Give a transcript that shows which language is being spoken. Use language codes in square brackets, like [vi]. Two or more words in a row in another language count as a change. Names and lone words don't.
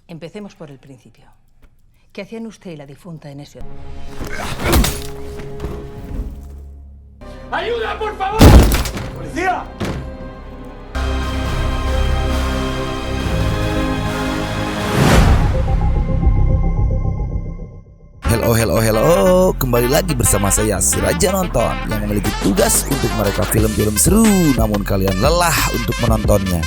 [es] Empecemos por el principio. ¿Qué hacían usted y la difunta en ese hotel? ¡Ayuda, por favor! ¡Policía! [id] Hello, kembali lagi bersama saya si Raja Nonton yang memiliki tugas untuk mereka film-film seru namun kalian lelah untuk menontonnya.